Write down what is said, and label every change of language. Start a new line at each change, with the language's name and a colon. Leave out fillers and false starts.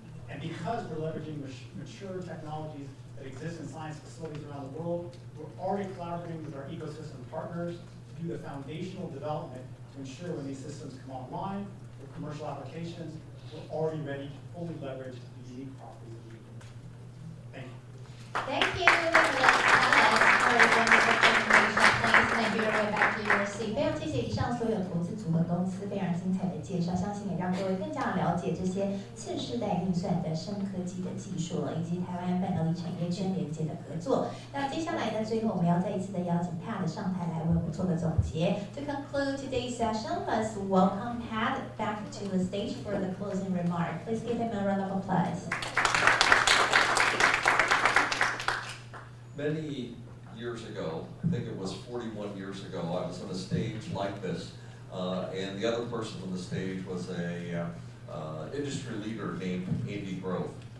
English: And because we're leveraging mature technologies that exist in science facilities around the world, we're already collaborating with our ecosystem partners to do the foundational development to ensure when these systems come online for commercial applications, we're already ready to fully leverage the unique properties of the Thank you. Thank you, Alex, for your wonderful presentation. Please make your way back to your seat.
Chinese: 非常谢谢以上所有投资组合公司非常精彩的介绍，相信也让各位更加了解这些次世代运算的深科技的技术了，以及台湾半导体产业圈连接的合作。那接下来呢，最后我们要再一次的邀请 Pat 上台来为我们做个总结。
English: To conclude today's session, let's welcome Pat back to the stage for the closing remark. Please give him a round of applause. Many years ago, I think it was 41 years ago, I was on a stage like this, and the other person on the stage was a industry leader named Andy Grove.